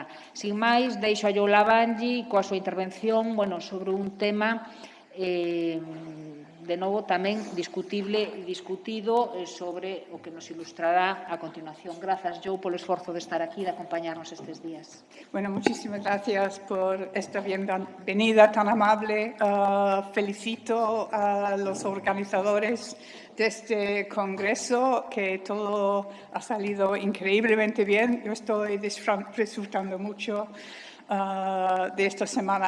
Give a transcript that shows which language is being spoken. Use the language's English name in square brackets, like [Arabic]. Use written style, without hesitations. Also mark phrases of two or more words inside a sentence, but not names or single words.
[Galician] Sin máis, deixo a Yola Vangi coa súa intervención sobre un tema de novo tamén discutible e discutido sobre o que nos ilustrará a continuación. Grazas, Jo, polo esforzo de estar aquí e de acompañarnos estes días. [Spanish] Bueno, muchísimas gracias por esta bienvenida tan amable. Felicito a los organizadores de este congreso, que todo ha salido increíblemente bien. Yo estoy disfrutando mucho de esta semana.